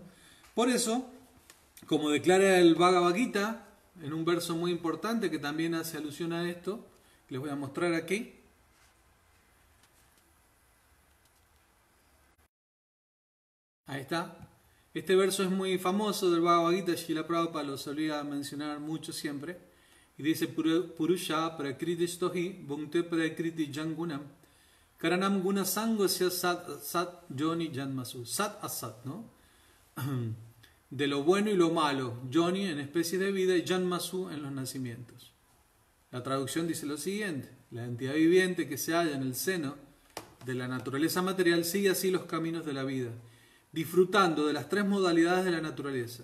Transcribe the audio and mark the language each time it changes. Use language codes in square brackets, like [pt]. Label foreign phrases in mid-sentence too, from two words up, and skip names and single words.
[es] Por eso, como declara el Bhagavad Gita, en un verso muy importante que también hace alusión a esto, les voy a mostrar aquí. Ahí está. Este verso es muy famoso del Bhagavad Gita, Srila Prabhupada lo solía mencionar mucho siempre. Y dice, [sa] पुरुषः प्रकृतिस्थो हि भुङ्क्ते प्रकृतिजान् गुणान् कारणं गुणसङ्गोऽस्य सद् असद् योनि जन्मसु. सद् असत्, [es] ¿no? De lo bueno y lo malo, yoni en especies de vida y janmasu en los nacimientos. La traducción dice lo siguiente: la entidad viviente que se halla en el seno de la naturaleza material sigue así los caminos de la vida, disfrutando de las tres modalidades de la naturaleza.